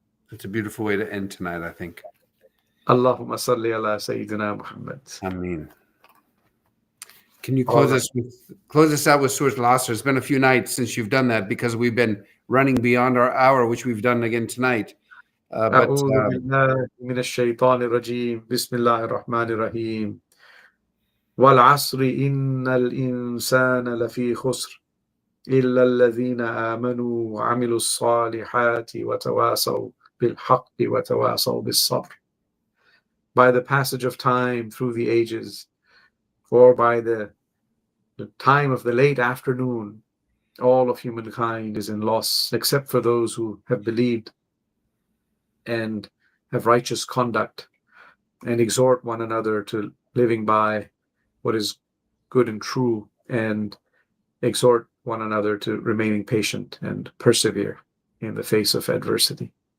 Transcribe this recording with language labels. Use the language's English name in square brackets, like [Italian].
[English] That's a beautiful way to end tonight, I think. Allahumma salli ala Sayyidina Muhammad. Ameen. Can you close us out with Surah Al-Asr? It's been a few nights since you've done that because we've been running beyond our hour, which we've done again tonight. [Arabic] أعوذ بالله من الشيطان الرجيم بسم الله الرحمن الرحيم والعصر إن الإنسان لفي خسر إلا الذين آمنوا وعملوا الصالحات وتواصوا بالحق وتواصوا بالصبر. [English] By the passage of time through the ages, for by the time of the late afternoon, all of humankind is in loss, except for those who have believed and have righteous conduct, and exhort one another to living by what is good and true, and exhort one another to remaining patient and persevere in the face of adversity.